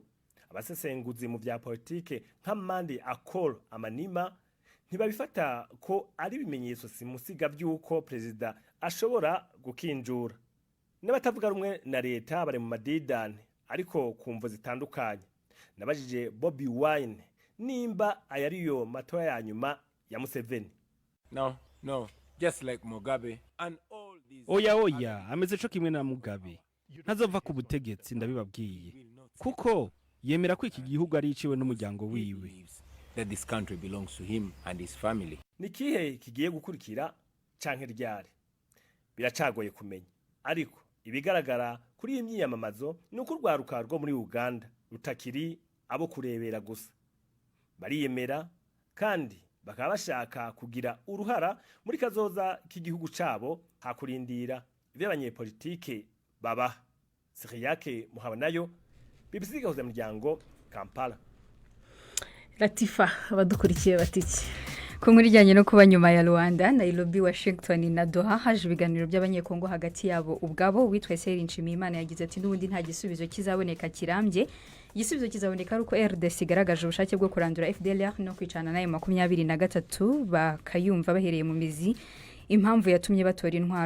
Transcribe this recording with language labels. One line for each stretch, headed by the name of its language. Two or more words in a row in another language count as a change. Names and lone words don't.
Rundi: Abasesenguzi mu bya politike nka Mandi Akol Amanima ntibabifata ko ari bimenyetso simusiga by'uko perezida ashobora gukinjura. N'abatavuga rumwe na leta bari mu madidane ariko kumvo zitandukanye. Nabajije Bobby Wine nimba ayariyo matora ya nyuma ya Museveni.
English: No, just like Mugabe and all these.
Rundi: Oya ameze co kimwe na Mugabe ntazova ku butegetsi ndabibabwiye kuko yemera ko iki gihugu ari iciwe n'umuryango wiwe.
English: That this country belongs to him and his family.
Rundi: Nikihe kigiye gukurikira canke ryari biracagoye kumenya, ariko ibigaragara kuri iyi myiyamamazo ni uko urwaruka rwo muri Uganda rutakiri abo kurebera gusa, bariyemera kandi bakaba bashaka kugira uruhara muri kazoza k'igihugu cabo hakurindira ivy'abanyepolitike baba. Siriyake Muhabanayo, BBC Gahuza Miryango, Kampala. Latifa abadukurikiye batiki ku nkuru ijyanye no kuba nyuma ya Rwanda, Nairobi, Washington na Doha haje ibiganiro by'abanyekongo hagati yabo ubwabo. Witwa Seri Nshimiyimana yagize ati n'ubundi nta gisubizo kizaboneka kirambye. Igisubizo kizaboneka ari uko RDC igaragaje ubushake bwo kurandura FDLR no kwicana nayo 23 bakayumva bahereye mu mizi impamvu yatumye batora intwaro.